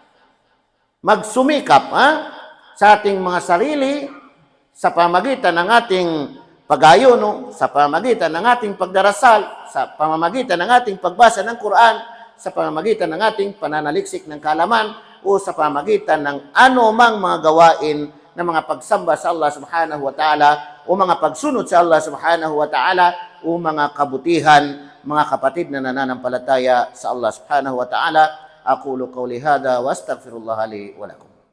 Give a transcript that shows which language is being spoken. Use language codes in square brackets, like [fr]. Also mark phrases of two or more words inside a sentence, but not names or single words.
[tl] sa ating mga sarili sa pamagitan ng ating pag-ayuno, sa pamagitan ng ating pagdarasal, sa pamamagitan ng ating pagbasa ng Quran, sa pamamagitan ng ating pananaliksik ng kaalaman, o sa pamamagitan ng anumang mga gawain ng mga pagsamba sa Allah [ar] سبحانه وتعالى [tl] o mga pagsunod sa Allah [ar] سبحانه وتعالى [tl] o mga kabutihan, mga kapatid na nananampalataya sa Allah [ar] سبحانه وتعالى. أقول قولي هذا وأستغفر الله لي ولكم.